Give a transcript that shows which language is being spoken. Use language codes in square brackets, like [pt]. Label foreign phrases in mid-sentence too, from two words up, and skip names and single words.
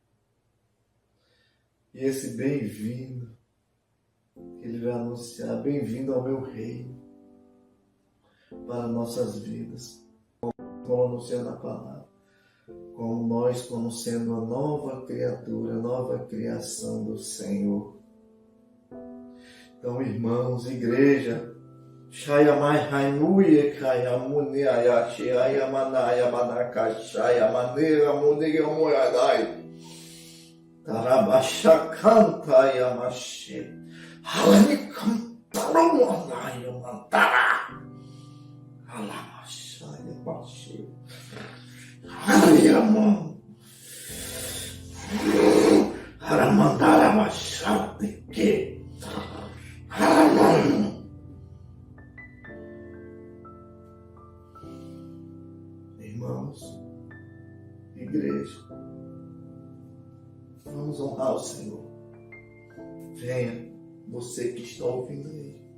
[pt] E esse bem-vindo, Ele vai anunciar: bem-vindo ao meu reino, para nossas vidas. Como anunciando a palavra, como nós, como sendo a nova criatura, a nova criação do Senhor. Então, irmãos, igreja, Shayamai Hainuye Kayamune Ayashi Ayamanaya Manaka Shayamaneira Muneira Moyadai Tarabashakanta Yamashi Halanikantarumanaya Mantara Halamashaya Bashi Halayaman Haramandara Mashate Que Halaman. Irmãos, igreja, vamos honrar o Senhor. Venha, você que está ouvindo aí.